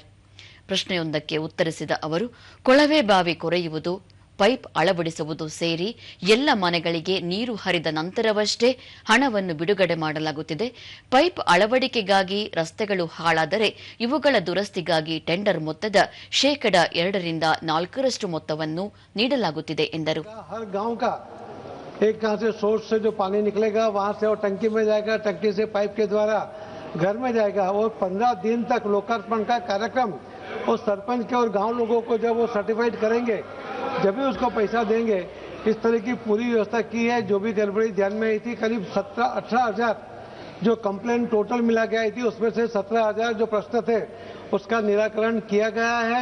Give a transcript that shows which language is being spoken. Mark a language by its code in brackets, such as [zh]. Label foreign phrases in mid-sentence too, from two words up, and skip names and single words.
[kn] ಪ್ರಶ್ನೆಯೊಂದಕ್ಕೆ ಉತ್ತರಿಸಿದ ಅವರು, ಕೊಳವೆ ಬಾವಿ ಕೊರೆಯುವುದು, ಪೈಪ್ ಅಳವಡಿಸುವುದು ಸೇರಿ ಎಲ್ಲ ಮನೆಗಳಿಗೆ ನೀರು ಹರಿದ ನಂತರವಷ್ಟೇ ಹಣವನ್ನು ಬಿಡುಗಡೆ ಮಾಡಲಾಗುತ್ತಿದೆ. ಪೈಪ್ ಅಳವಡಿಕೆಗಾಗಿ ರಸ್ತೆಗಳು ಹಾಳಾದರೆ ಇವುಗಳ ದುರಸ್ತಿಗಾಗಿ ಟೆಂಡರ್ ಮೊತ್ತದ 2% ರಿಂದ 4% ಮೊತ್ತವನ್ನು ನೀಡಲಾಗುತ್ತಿದೆ ಎಂದರು. [hi] एक कहां से सोर्स से जो पानी निकलेगा वहां से और टंकी में जाएगा, टंकी से पाइप के द्वारा घर में जाएगा और 15 दिन तक लोकार्पण का कार्यक्रम और सरपंच के और गांव लोगों को जब वो सर्टिफाइड करेंगे जब भी उसको पैसा देंगे. इस तरह की पूरी व्यवस्था की है. जो भी गड़बड़ी ध्यान में आई थी, करीब 17-18 हजार जो [en] complaint total [hi] मिला के आई थी उसमें से 17,000 जो प्रश्न थे उसका निराकरण किया गया है.